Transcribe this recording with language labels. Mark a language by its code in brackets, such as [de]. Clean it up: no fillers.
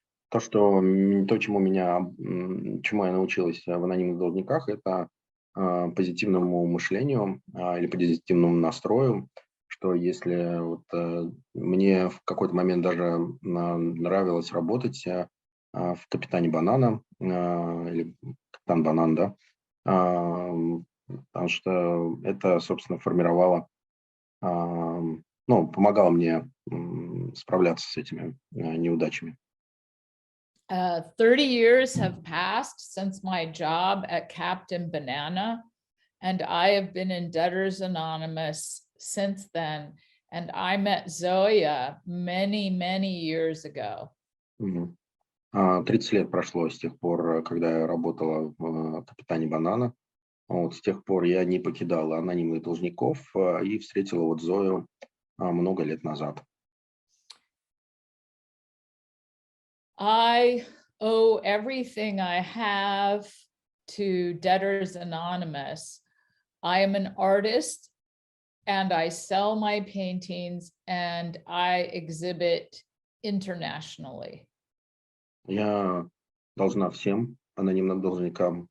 [ru] То, чему я научилась в анонимных должниках, это позитивному мышлению или позитивному настрою, что если мне в какой-то момент даже нравилось работать в «Капитане Банана» или «Капитан Банан», да, потому что это, собственно, формировало, помогало мне справляться с этими неудачами. [en] 30 years have passed since my job at Captain Banana, and I have been in Debtors Anonymous since then. And I met Zoya many, many years ago. [ru] 30 лет прошло с тех пор, когда я работала в «Капитане Банана». С тех пор я не покидала анонимных должников и встретила Зою много лет назад. [en] I owe everything I have to Debtors Anonymous. I am an artist and I sell my paintings and I exhibit internationally. [ru] Я должна всем анонимным должникам.